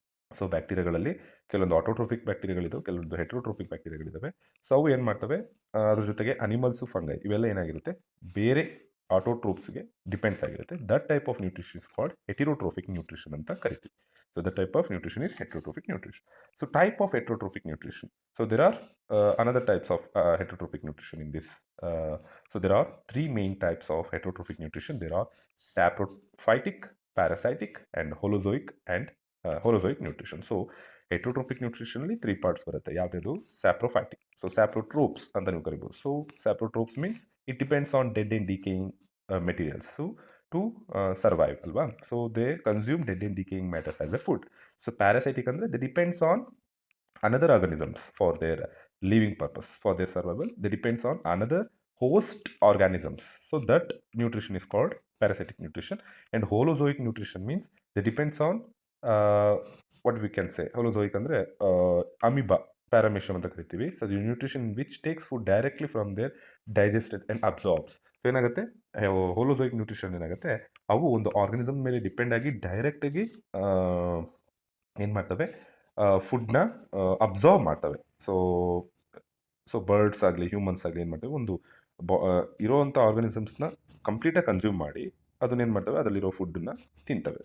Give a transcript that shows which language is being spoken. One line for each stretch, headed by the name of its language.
Kannada: So ಬ್ಯಾಕ್ಟೀರಿಯಾಗಳಲ್ಲಿ ಕೆಲವೊಂದು autotrophic ಬ್ಯಾಕ್ಟೀರಿಯಾಗಳಿದ್ದಾವೆ, ಕೆಲವೊಂದು ಹೆಟೆರೋಟ್ರೋಫಿಕ್ ಬ್ಯಾಕ್ಟೀರಿಯಾಗಳಿದ್ದಾವೆ. So ಅವು ಏನು ಮಾಡ್ತವೆ, ಅದ್ರ ಜೊತೆಗೆ ಅನಿಮಲ್ಸು, ಫಂಗೈ ಇವೆಲ್ಲ ಏನಾಗಿರುತ್ತೆ, ಬೇರೆ
English: ಆಟೋಟ್ರೋಪ್ಸ್ಗೆ
Kannada: ಡಿಪೆಂಡ್ಸ್ ಆಗಿರುತ್ತೆ.
English: that type of nutrition is called heterotrophic nutrition
Kannada: ಅಂತ ಕರಿತೀವಿ.
English: So the type of nutrition is heterotrophic nutrition. So type of heterotrophic nutrition. So there are another types of heterotrophic nutrition in this. So there are three main types of heterotrophic nutrition. There are saprophytic, parasitic, and holozoic nutrition. So heterotrophic nutrition
Kannada: ಅಲ್ಲಿ
English: three parts
Kannada: ಬರುತ್ತೆ. ಯಾವ್ದು? Saprophytic. So saprotropes ಅಂತ ನೀವು ಕರಿಬಹುದು.
English: So saprotropes means it depends on dead and decaying materials. So to survive
Kannada: ಅಲ್ವಾ?
English: So they consume dead and decaying matters as a food. So parasitic ಅಂದ್ರೆ they depends on another organisms for their living purpose, for their survival. They depends on another host organisms. So that nutrition is called parasitic nutrition. And holozoic nutrition means they depends on uh, what we can say.
Kannada: Holozoic andre amoeba, paramecium ಅಂತ ಕರಿತೀವಿ.
English: So the nutrition which takes food directly from their digested and absorbs.
Kannada: So ಏನಾಗುತ್ತೆ, ಹೋಲೋzoic nutrition ಏನಾಗುತ್ತೆ, ಅವು ಒಂದು organism ಮೇಲೆ depend ಆಗಿ direct ಆಗಿ ಏನು ಮಾಡ್ತವೆ, ಫುಡ್ನ ಅಬ್ಸಾರ್ವ್ ಮಾಡ್ತವೆ. ಸೊ ಬರ್ಡ್ಸ್ ಆಗಲಿ ಹ್ಯೂಮನ್ಸ್ ಆಗಲಿ ಏನು ಮಾಡ್ತವೆ, ಒಂದು ಇರೋವಂಥ ಆರ್ಗನಿಸಮ್ಸ್ನ ಕಂಪ್ಲೀಟಾಗಿ ಕನ್ಸ್ಯೂಮ್ ಮಾಡಿ ಅದನ್ನೇನು ಮಾಡ್ತವೆ, ಅದರಲ್ಲಿರೋ ಫುಡ್ಡನ್ನ ತಿಂತವೆ.